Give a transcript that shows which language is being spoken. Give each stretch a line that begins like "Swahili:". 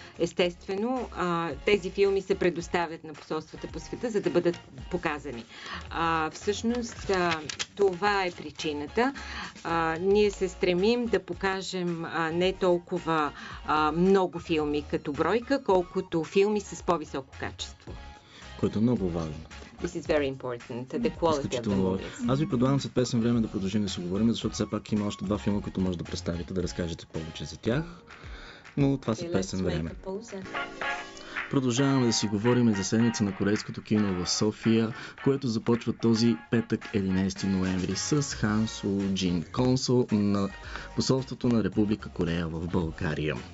Bulgarian: Естествено, тези филми се предоставят на посолствата по света, за да бъдат показани. Всъщност, това е причината. Ние се стремим да покажем не толкова много филми като бройка, колкото филми с по-високо качество. Което е много важно.
English: This is very important, the quality of the movies.
Bulgarian: Аз ви предлагам след песен време да продължим да си говорим, защото все пак има още 2 филма, които може да представите, да разкажете повече за тях. Но това са песен време. Продължаваме да си говорим за седмица на корейското кино в София, което започва този петък 11 ноември с Хан Суджин, консул на посолството на Република Корея в България.